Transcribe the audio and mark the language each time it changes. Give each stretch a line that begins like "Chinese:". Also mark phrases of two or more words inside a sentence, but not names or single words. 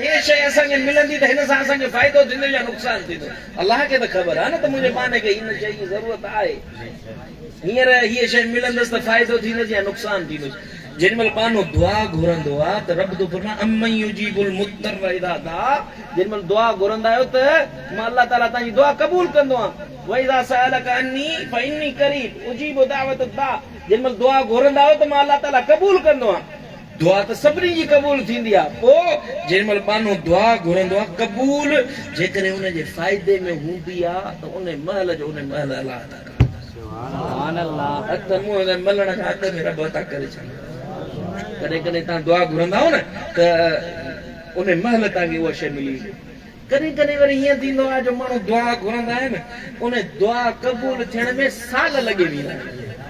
Sindhi: हे शइ असांखे मिलंदी त हिन सां असांखे फ़ाइदो थींदो या नुक़सानु थींदो अलाह खे त ख़बर आहे न त मुंहिंजे बाने खे हिन शइ जी ज़रूरत आहे हींअर हीअ शइ मिलंदसि त फ़ाइदो थींदसि या नुक़सानु थींदुसि जेॾीमहिल बानो दुआ घुरंदो आहे त रब थो फरमाए
Arabic: أمن يجيب المضطر إذا دعا
Sindhi: जेॾीमहिल दुआ घुरंदा आहियो त मां अल्लाह ताला तव्हांजी दुआ क़बूल कंदो आहियां
Arabic: و إذا سألك عني فإني قريب أجيب دعوة الداع
Sindhi: जेॾीमहिल दुआ घुरंदा आहियो त मां अल्लाह ताला क़बूल कंदो आहियां दुआ त सभिनी जी क़बूल थींदी आहे पोइ जेॾीमहिल बानो दुआ घुरंदो आहे क़बूल जेकॾहिं उनजे फ़ाइदे में हूंदी आहे त उन महल जो उन महल अलाह ताला
Arabic: سبحان الله
Sindhi: हथ मुंहं मलण खां अॻु में रब अता करे छॾे कॾहिं कॾहिं तव्हां दुआ घुरंदा हो न त उन महल तव्हांखे उहा शइ मिली कॾहिं कॾहिं वरी हीअं थींदो आहे जो माण्हू दुआ घुरंदा आहिनि उन दुआ क़बूल थियण में साल लॻी वेंदा आहिनि